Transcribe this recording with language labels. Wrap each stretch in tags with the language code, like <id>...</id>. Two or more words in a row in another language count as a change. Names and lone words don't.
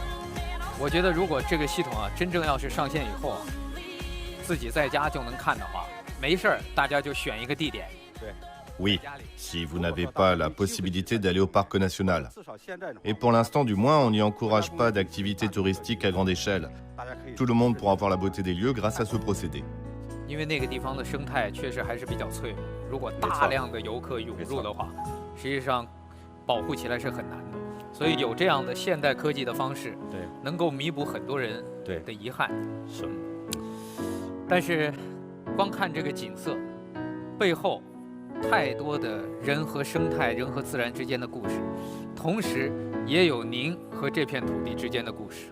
<zh>我觉得如果这个系统啊真正要是上线以后啊，自己在家就能看的话，没事儿大家就选一个地点。</zh> <fr>Oui, si vous n'avez pas la possibilité d'aller au parc national. Et pour l'instant, du moins, on n'y encourage pas d'activités touristiques à grande échelle. Tout le monde pourra voir la beauté des lieux grâce à ce procédé.</fr> <zh>因为那个地方的生态确实还是比较脆弱，如果大量的游客涌入的话，实际上保护起来是很难的。所以有这样的现代科技的方式，对，能够弥补很多人的遗憾。是。但是，光看这个景色，背后太多的人和生态、人和自然之间的故事，同时也有您和这片土地之间的故事。</zh>